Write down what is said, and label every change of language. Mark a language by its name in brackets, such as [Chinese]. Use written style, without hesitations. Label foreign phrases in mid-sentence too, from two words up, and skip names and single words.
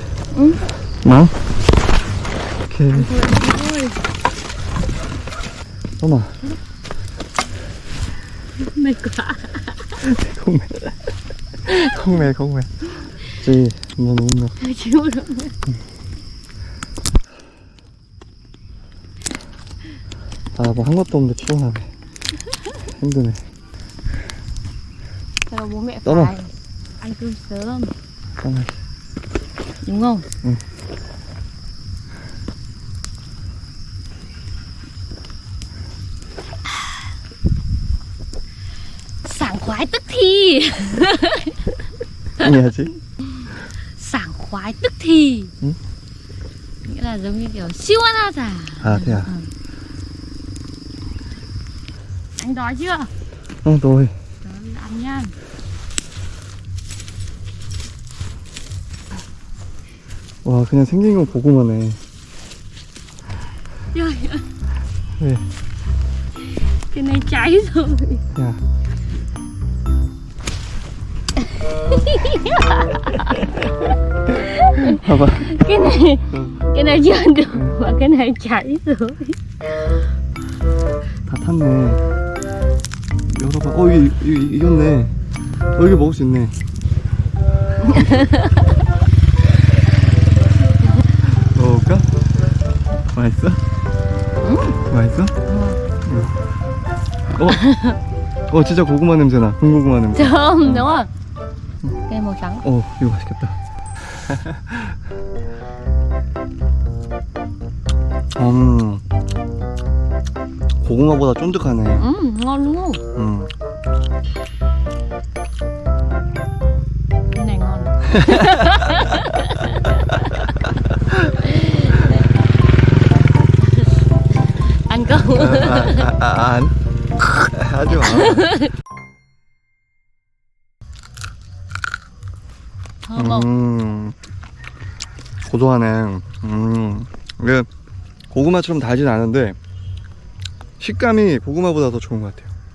[Korean] 응. 뭐? 오케이. 떠나. [Vietnamese] Mệt quá. không mẹ. chị muốn uống nước. Chịu được. [Korean] 뭐 한 것도 없는데 피곤하네. 힘드네. [Vietnamese] Sao bố mẹ Tốt phải ăn cơm sớm [Korean] 떠나. [Vietnamese] đúng không? Ừ. Sảng khoái tức thì. [Korean] 해야지. [Vietnamese] Sảng khoái tức thì. Ừ. Nghĩa là giống như kiểu 시원하다. À thế à? Anh đói chưa? rồi. Rồi, ăn nha. [Korean] 와 그냥 생긴 건 고구마네. [Vietnamese] Trời ơi, [Korean] 왜? [Vietnamese] cái này cháy rồi. [Korean] 야. 봐봐. [Vietnamese] Cái này chưa được mà cái này cháy rồi. [Korean] 다 탔네. 열어봐. 이게 익었네. 이게 먹을 수 있네. 먹을까? 맛있어? 응? 맛있어? 진짜 고구마 냄새나. 군고구마 냄새. [Vietnamese] Thơm đúng không? Cái màu trắng. [Korean] 이거 맛있겠다. 고구마보다 쫀득하네. [Vietnamese] Ngon đúng không? Cái này ngon. Ăn không? [Korean] 안. 하지 마. [Vietnamese] Thơm không? [Korean] 고소하네. 이게 고구마처럼 달진 않은데 식감이 고구마보다 더 좋은 것 같아요.